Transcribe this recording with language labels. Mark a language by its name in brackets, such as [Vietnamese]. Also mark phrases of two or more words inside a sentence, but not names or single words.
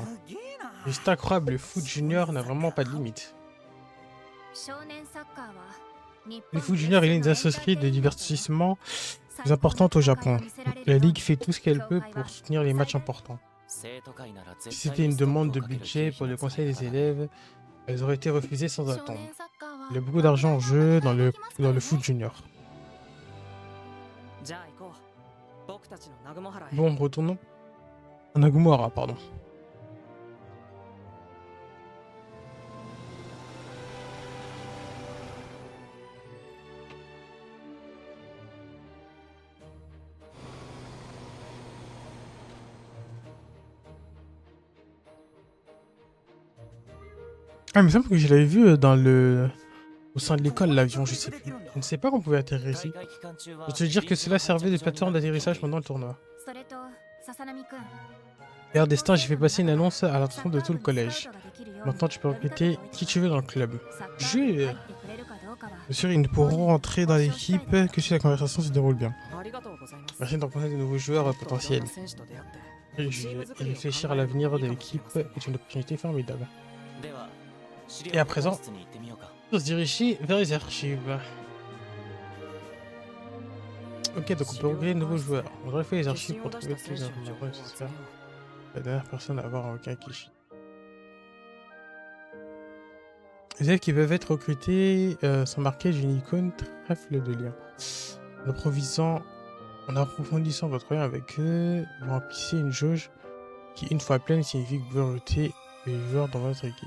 [Japanese] すげえな [French] C'est incroyable, le foot junior n'a vraiment pas de limite. [Japanese] 少年サッカーは日 [French] Le [Japanese] 本 [French] foot junior est l'une des associations de divertissement plus importantes au Japon. La ligue fait tout ce qu'elle peut pour soutenir les matchs importants. [Japanese] 生徒会なら [French] Si [Japanese] 絶 [French] c'était [Japanese] 対 [French] une [Japanese] にストップ [French] demande [Japanese] を [French] de [Japanese] かける [French] budget [Japanese] 経 [French] pour [Japanese] 費 [French] le [Japanese] が使 [French] conseil [Japanese] え [French] des [Japanese] たから [French] élèves, elles auraient été refusées sans [Japanese] 少 [French] attendre. [Japanese] 年サッカーは [French] Il y a beaucoup d'argent en jeu dans le foot junior. [Japanese] じゃあ行こう僕たちの南雲原へ [French] Bon, retournons à Nagomara, pardon. Ah, il me semble que je l'avais vu dans le... au sein de l'école, l'avion, je sais plus. Je ne sais pas qu'on pouvait atterrir ici. [Japanese] 大会期間中は [French] Je veux te dire que cela servait de plateforme d'atterrissage pendant le tournoi. [Japanese] それと笹波くん [French] D'ailleurs, Destin, j'ai fait passer une annonce à l'attention de tout le collège. Maintenant, tu peux recruter qui tu veux dans le club. Jure. Bien sûr, ils ne pourront rentrer dans l'équipe que si la conversation se déroule bien. [Japanese] ありがとうございます。 [French] Merci de rencontrer de nouveaux joueurs [Japanese] もっといろん [French] potentiels. [Japanese] な選手と出会って [French] Juger et réfléchir à l'avenir de l'équipe est une opportunité formidable. [Japanese] では資 [French] Et à [Japanese] 料保 [French] présent [Japanese] 管室に行ってみようか。 [French] On se diriger vers les archives. Ok, donc on peut recruter de nouveaux joueurs. On devrait faire les [Japanese] 決 [French] archives [Japanese] 心 [French] pour [Japanese] を出し [French] trouver [Japanese] た [French] toutes [Japanese] 選 [French] les [Japanese] 手の情報 [French] informations [Japanese] を集 [French] nécessaires. [Japanese] めよ [French] La dernière personne à avoir un Kakishi. Les élèves qui peuvent être recrutés sont marqués d'une icône trèfle de lien. En approfondissant votre lien avec eux, vous remplissez une jauge qui, une fois pleine, signifie que vous pouvez recruter les joueurs dans votre équipe.